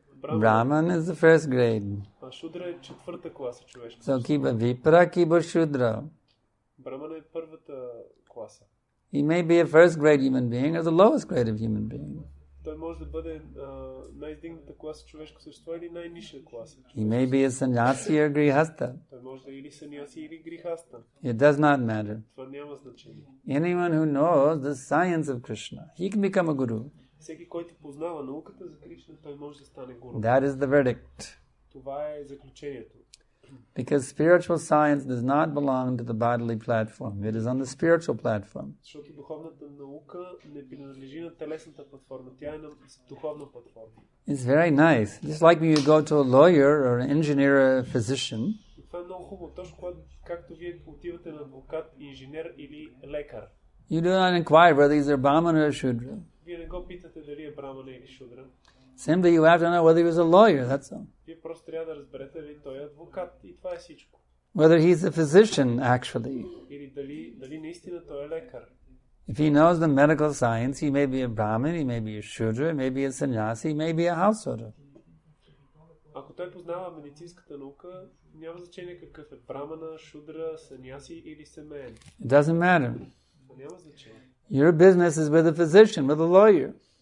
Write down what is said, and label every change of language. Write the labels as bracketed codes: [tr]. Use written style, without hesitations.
[en] Brahman is the first grade. [bg] А Шудра е четвърта класа човешка. [sa] So kiba vipra kiba Shudra. [bg] Брамана е първата класа. [en] He may be a first grade human being or the lowest grade of human being. [bg] Той може да бъде най-издигната класа човешко същество или най-ниша класа. [en] He may be a sannyasi or grihastha. [bg] Той може да е или саньяси или грихаста. [en] It does not matter. [bg] Това няма значение. [en] Anyone who knows the science of Krishna, he can become a guru. [bg] Всеки, който познава науката за Кришна, той може да стане гуру. [en] That is the verdict. [bg] Това е заключението. [en] Because spiritual science does not belong to the bodily platform. It is on the spiritual platform. [bg] Защото духовната наука не принадлежи на телесната платформа. Тя е на духовна платформа. [en] It's very nice. Just like when you go to a lawyer or an engineer or a physician. [bg] Това е много хубаво, точно както вие отивате на адвокат, инженер или лекар. [en] You do not inquire whether he's a Brahman or a Shudra. [bg] Вие не го питате дали е брамана или шудра. [en] Simply you have to know whether he was a lawyer, that's all. [bg] Вие просто трябва да разберете дали той е адвокат и това е всичко. [en] Whether he's a physician, actually. [bg] Или дали наистина той е лекар. [en] If he knows the medical science, he may be a Brahmin, he may be a Shudra, he may be a sannyasi, he may be a householder. [bg] Ако той познава медицинската наука, няма значение какъв е брамана, шудра, саняси или семеен. [en] It doesn't matter. [bg] Няма значение. [en] Your business is with a physician, with a lawyer.